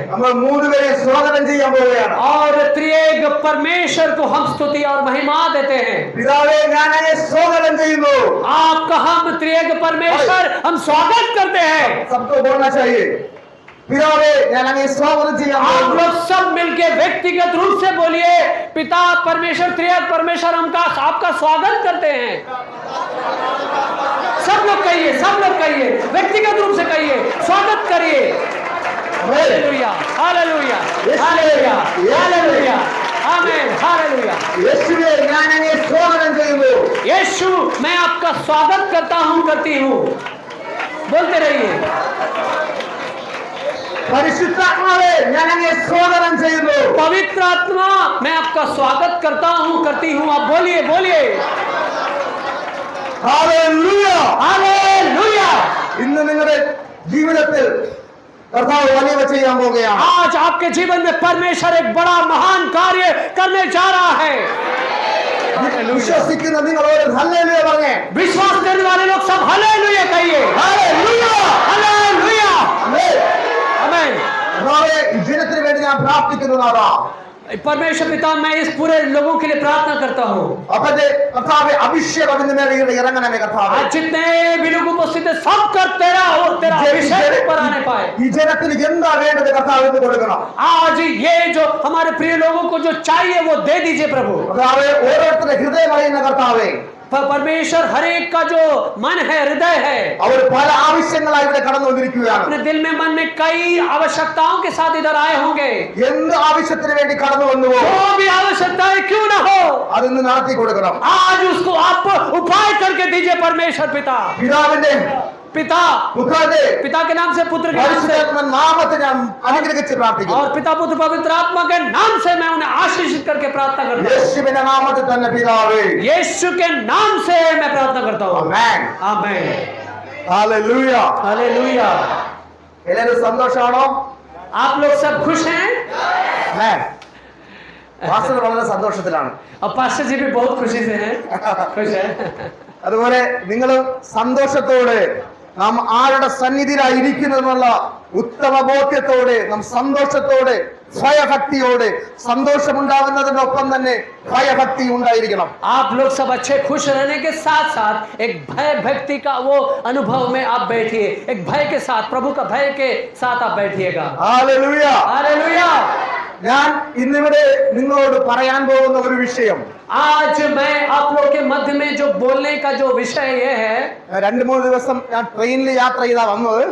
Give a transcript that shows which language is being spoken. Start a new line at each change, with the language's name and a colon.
Malayalam: നമ്മൾ മൂന്നുപേരെ സ്വാഗതം ചെയ്യാൻ പോവുകയാണ്.
Hindi: और त्रिएक परमेश्वर को हम स्तुति और महिमा देते हैं.
Malayalam: പിതാവേ ഞാൻ അങ്ങയെ സ്വാഗതം ചെയ്യുന്നു.
Hindi: आपका हम त्रिएक परमेश्वर हम स्वागत करते हैं. सबको बोलना चाहिए,
Malayalam: पितावे ഞാൻ അങ്ങയെ സ്വാഗതം ചെയ്യാൻ
Hindi: आप
Malayalam: പോകുന്നു.
Hindi: लोग सब मिलके व्यक्तिगत रूप से बोलिए, पिता परमेश्वर त्रिएक परमेश्वर हम आपका स्वागत करते हैं. सब लोग कहिए, व्यक्तिगत रूप से कहिए, स्वागत करिए. हालेलुया, हालेलुया, हालेलुया, हालेलुया, आमीन, हालेलुया.
Malayalam: യേശുവേ ഞാൻ അങ്ങയെ സ്വാഗതം ചെയ്യുന്നു.
Hindi: यीशु मैं आपका स्वागत करता हूं, करती हूं. बोलते रहिए.
Malayalam: പരിശുദ്ധാത്മാവേ ഞാൻ അങ്ങയെ സ്വാഗതം ചെയ്യുന്നു.
Hindi: पवित्र आत्मा मैं आपका स्वागत करता हूं, करती हूं. आप बोलिए.
Malayalam: ഹല്ലേലൂയ.
Hindi: हालेलुया.
Malayalam: ഇന്ന് നിങ്ങളുടെ ജീവിതത്തിൽ കർത്താവ് വലിയ ചെയ്യാൻ പോകുകയാണ്.
Hindi: आज आपके जीवन में परमेश्वर एक बड़ा महान कार्य करने जा रहा है.
Malayalam: വിശ്വസിക്കുന്ന നിങ്ങളോട് ഹല്ലേലൂയ പറഞ്ഞേ.
Hindi: विश्वास करने वाले लोग सब हालेलुया कहिए.
Malayalam: ഹല്ലേലൂയ.
Hindi: हालेलुया.
Malayalam: ആമേൻ.
Hindi: आमीन.
Malayalam: കർത്താവേ ഈ ദിനത്തിന് വേണ്ടി ഞാൻ പ്രാർത്ഥിക്കുന്നു നാഥാ.
Hindi: परमेश्वर पिता मैं इस पूरे लोगों के लिए प्रार्थना करता हूँ.
Malayalam: അപ്പത്തെ കർത്താവേ അഭിഷേകം ഇതിന്റെ മേലെ ഇറങ്ങണമേ കർത്താവേ.
Hindi: आज जितने भी लोग उपस्थित है सब कर तेरा अभिषेक पर आने पाए.
Malayalam: ഈ ജനത്തിന് എന്താ വേണ്ടത് കർത്താവ് എന്ന് കൊടുക്കണം.
Hindi: आज ये जो हमारे प्रिय लोगों को जो चाहिए वो दे दीजिए प्रभु.
Malayalam: കർത്താവേ ഓരോരുത്തരുടെ ഹൃദയം അറിയുന്ന കർത്താവേ,
Hindi: परमेश्वर हर एक का जो मन है, हृदय है,
Malayalam: അവർ പല ആവശ്യങ്ങളായി ഇവിടെ കടന്നു വന്നിരിക്കുകയാണ്.
Hindi: अपने दिल में मन में कई आवश्यकताओं के साथ इधर आए होंगे.
Malayalam: എന്ത് ആവശ്യത്തിന് വേണ്ടി കടന്നു വന്നുവോ
Hindi: जो भी आवश्यकताएं क्यों ना हो,
Malayalam: അതൊന്ന് നടത്തി കൊടുക്കണം.
Hindi: आज उसको आप उपाय करके दीजिए परमेश्वर पिता.
Malayalam: പിതാവിന്റെ
Hindi: पुत्र पिता के नाम से पुत्र के नाम से
Malayalam: നാമത്തെ ഞാൻ അനുഗ്രഹിച്ച് പ്രാർത്ഥിക്കുന്നു.
Hindi: और पिता पुत्र पवित्र आत्मा के नाम से मैं उन्हें आशीषित करके प्रार्थना करता हूँ.
Malayalam: യേശുവിന്റെ നാമത്തിൽ തന്നെ പിതാവേ.
Hindi: यीशु के नाम से मैं प्रार्थना करता हूँ.
Malayalam: ആമേൻ.
Hindi: आमीन. हालेलुया. हालेलुया.
Malayalam: എല്ലാവരും സന്തോഷമാണോ?
Hindi: आप लोग सब खुश हैं?
Malayalam: ആമേൻ. പാസ്റ്റർ വളരെ സന്തോഷത്തിലാണ്.
Hindi: अब पास्टर जी भी बहुत खुशी से हैं, खुश है.
Malayalam: അതുപോലെ നിങ്ങൾ സന്തോഷത്തോടെ നാം ആരുടെ സന്നിധിയിലായിരിക്കുന്നതെന്നുള്ള ഉത്തമ ബോധ്യത്തോടെ നാം സന്തോഷത്തോടെ ഭയഭക്തിയോടെ സന്തോഷമുണ്ടാകുന്നതിനൊപ്പം തന്നെ ഭയഭക്തി ഉണ്ടായിരിക്കണം.
Hindi: आप लोग सब अच्छे खुश रहने के साथ साथ एक भय भक्ति का वो अनुभव में आप बैठिए, एक भय के साथ, प्रभु का भय के साथ आप बैठिएगा.
Malayalam: ഹല്ലേലൂയ.
Hindi: हालेलुया.
Malayalam: ഞാൻ ഇന്നിവിടെ നിങ്ങളോട് പറയാൻ പോകുന്ന ഒരു വിഷയം,
Hindi: आज मैं आप लोग के मध्य में जो बोलने का जो विषय ये है,
Malayalam: 2-3 ദിവസം ഞാൻ ട്രെയിനിൽ യാത്ര ചെയ്താ വന്നത്.